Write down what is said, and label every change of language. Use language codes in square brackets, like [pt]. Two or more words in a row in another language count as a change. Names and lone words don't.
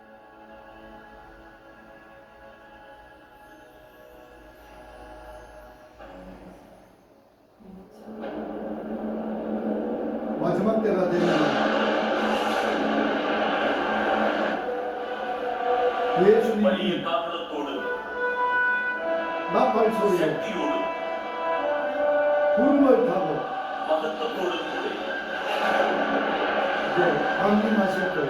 [ko] 마지막 때가 되면 예수님이 [ml] വലിയ കാഹളത്തോടും [ko] 나팔 소리에 [ml] ശക്തിയോടും [ko] 구름을 타고 [ml] മഹത്വത്തോടും കൂടി [ko] 이제 강림하실 거예요.